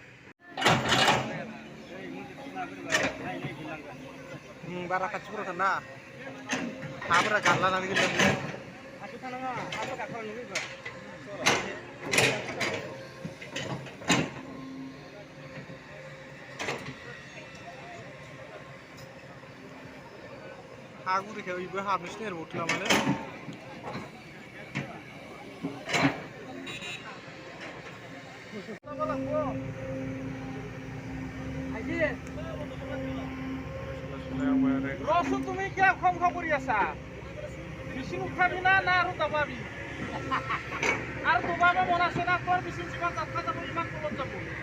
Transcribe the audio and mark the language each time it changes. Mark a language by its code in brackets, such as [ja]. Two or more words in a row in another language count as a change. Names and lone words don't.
[brx] बारा खाथिफोराव थाना हाफोरा गारलानानै गोलैदों हा गुरैखाय बेबो हाबनोसो नागिरबावदों नामालै [as] Rosu তুমি কিয় খং খং কৰি আছা মিচিন উঠাবি না না আৰু দবাবি আৰু দবাব মন আছে না তোৰ মিচিন যিমান যাত্ৰা যাব ইমান তলত যাব